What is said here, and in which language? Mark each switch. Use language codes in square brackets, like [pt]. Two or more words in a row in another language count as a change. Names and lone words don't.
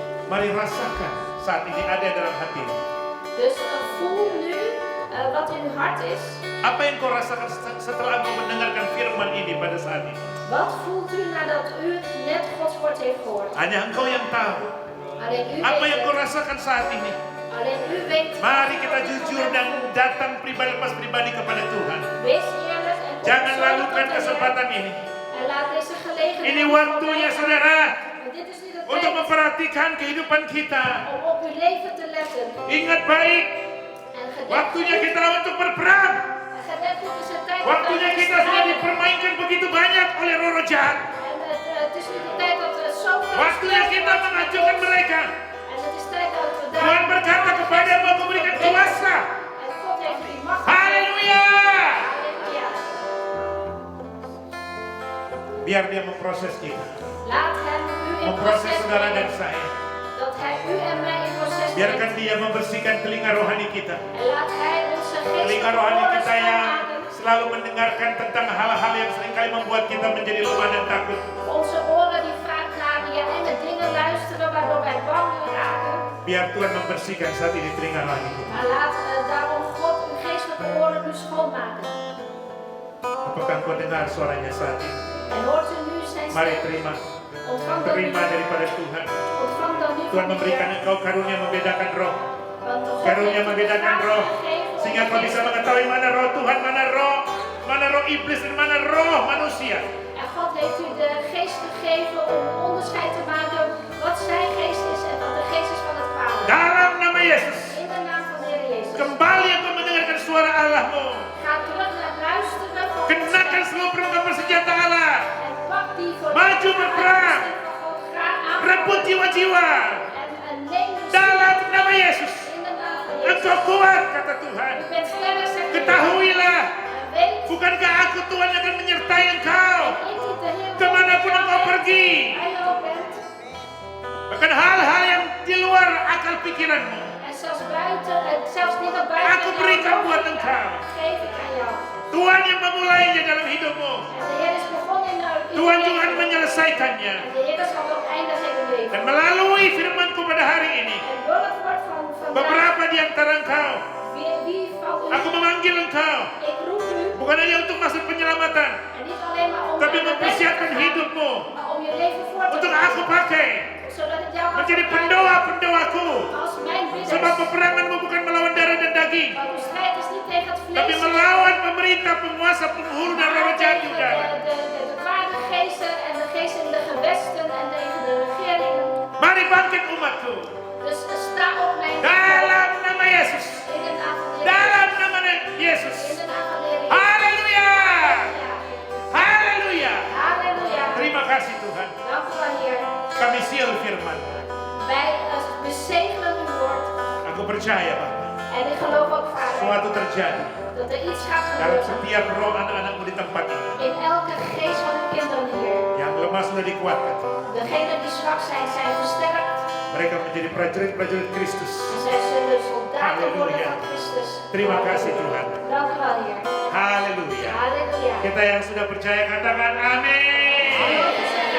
[id] Mari rasakan saat ini ada dalam hatimu. [nl] Dus voel nu wat in uw hart is. [id] Apa yang kau rasakan setelah engkau mendengarkan firman ini pada saat ini? [nl] Wat voelt u nadat u net Gods woord heeft gehoord? [id] Hanya engkau yang tahu. [nl] Alleen u [id] Apa [nl] weet [id] yang [nl] het. [id] kau rasakan saat ini? [nl] Alleen u weet. [id] Mari kita jujur dan datang pribadi kepada Tuhan. [nl] Wees eerlijk en kom [id] Jangan [nl] persoonlijk [id] lalukan [nl] tot de Heer. [id] kesempatan ini. [nl] En laat deze gelegenheid [id] Ini [nl] niet [id] waktunya [nl] voorbij gaan. [id] saudara [nl] Want dit is niet het [id] untuk [nl] tijd [id] memperhatikan kehidupan kita. [nl] om op uw leven te letten. [id] Ingat baik, [nl] En [id] waktunya [nl] gedenk [id] kita untuk berperang. [nl] goed is het tijd [id] Waktunya [nl] dat [id] kita sudah dipermainkan begitu banyak oleh roh jahat. [nl] En het is nu de tijd dat we zoveel [id] Waktunya kita mengajukan mereka. [nl] En het is tijd dat we daar. [id] Tuhan berkata kepadamu, aku berikan kuasa. [nl] En God heeft u macht. [id] Haleluya. [nl] Halleluja. [id] Biar dia memproses kita. [nl] Laat hem u in [id] Memproses [nl] proces [id] saudara dan [nl] brengen. [id] saya. [nl] Dat hij u en mij in proces [id] Biarkan [nl] brengt. [id] dia membersihkan telinga rohani kita. [nl] En laat hij onze [id] Telinga [nl] geest [id] rohani [nl] oren [id] kita yang [nl] schoonmaken. [id] selalu mendengarkan tentang hal-hal yang seringkali membuat kita menjadi lemah dan takut. [nl] Onze oren die vaak naar je enge dingen luisteren waardoor wij bang raken. [id] Biar Tuhan membersihkan saat ini telinga rohani kita. [nl] Maar laat daarom God uw geestelijke oren nu schoonmaken. [id] Apakah engkau dengar suaranya saat ini? [nl] En hoort u nu zijn [id] Mari [nl] stem? [id] terima. [nl] Ontvang dan nu. [id] Terima daripada Tuhan. [nl] Ontvang dan nu [id] Tuhan [nl] van de [id] memberikan [nl] Heer. [id] engkau karunia membedakan roh. [nl] Want God [id] Karunia [nl] heeft u [id] membedakan [nl] de [id] roh. [nl] gaven gegeven om [id] Sehingga [nl] de [id] kau bisa [nl] geest- [id] mengetahui mana roh Tuhan, mana roh iblis dan mana roh manusia. [nl] En God heeft u de geest gegeven om onderscheid te maken wat zijn geest is en wat de geest is van het kwade. [id] Dalam nama Yesus. [nl] In de naam van de Heer Jezus. [id] Kembali engkau mendengarkan suara Allahmu. [nl] Ga terug naar luisteren voor [id] Kenakan seluruh perangkat bersenjata Allah. [nl] en pak die voor [id] Maju berperang. Rebut jiwa-jiwa. [nl] En neem uw [id] Dalam nama Yesus. [nl] in de naam van Jezus. [id] Engkau kuat, kata Tuhan. [nl] U bent sterk, zegt de Heer. [id] Ketahuilah, [nl] En weet, [id] bukankah aku Tuhan yang akan menyertai engkau [nl] ik niet de Heer [id] kemanapun engkau pergi. [nl] waar je ook bent. [id] Bahkan hal-hal yang di luar akal pikiranmu. [nl] En zelfs buiten, zelfs niet naar buiten. [id] Aku [nl] jouw [id] berikan [nl] hoofd, [id] buat engkau. [nl] geef ik aan jou. [id] Tuhan yang memulainya dalam hidupmu. [nl] En de Heer is begonnen in uw [id] Tuhan [nl] leven. [id] juga akan menyelesaikannya. [nl] En de Heer zal ook eindigen in uw leven. [id] Dan melalui firmanku pada hari ini, [nl] En door het woord van vandaag, [id] beberapa di antara engkau, [nl] wie van u, [id] aku memanggil engkau. [nl] ik roep u, [id] Bukan hanya untuk masuk penyelamatan, [nl] en niet alleen maar om [id] tapi [nl] naar de weg te [id] mempersiapkan [nl] gaan, [id] hidupmu [nl] maar om je leven voor te [id] untuk [nl] gaan, [id] aku pakai [nl] zodat het jou kan [id] menjadi [nl] gebruiken [id] pendoa-pendoaku. [nl] als mijn [id] Sebab [nl] bidders. [id] peperanganmu bukan melawan darah dan daging, [nl] Want uw strijd is niet tegen het [id] tapi [nl] vlees, [id] melawan pemerintah, penguasa, penghulu dan roh [nl] maar [id] jahat di [nl] tegen [id] udara. [nl] de kwade geesten en de geesten in de gewesten en tegen de regeringen. [id] Mari bangkit umatku. [nl] Dus sta op mijn [id] Dalam nama Yesus. [nl] in de naam van de Heer. [id] Dalam nama Yesus. [nl] In de naam van de Heer. [id] Haleluya. [nl] Ja. [id] Haleluya. [nl] Halleluja. [id] Terima kasih Tuhan. [nl] Dank u wel, Heer. [id] Kami seal firman. [nl] Wij bezegelen uw woord. [id] Aku percaya Bapak, [nl] En ik geloof ook, Vader, [id] sesuatu terjadi [nl] dat er iets gaat [id] dalam [nl] gebeuren [id] setiap roh anak-anakmu di tempat ini. [nl] in elke geest van uw kinderen, Heer. [id] Yang lemah sudah dikuatkan. [nl] Degenen die zwak zijn, zijn versterkt. [id] Mereka menjadi prajurit-prajurit Kristus. [nl] En zij zullen soldaten worden Halleluja. van Christus. [id] Terima kasih Tuhan. [nl] Dank u wel, Heer. [id] Haleluya. [nl] Halleluja. [id] Kita yang sudah percaya katakan amin. [nl] Halleluja.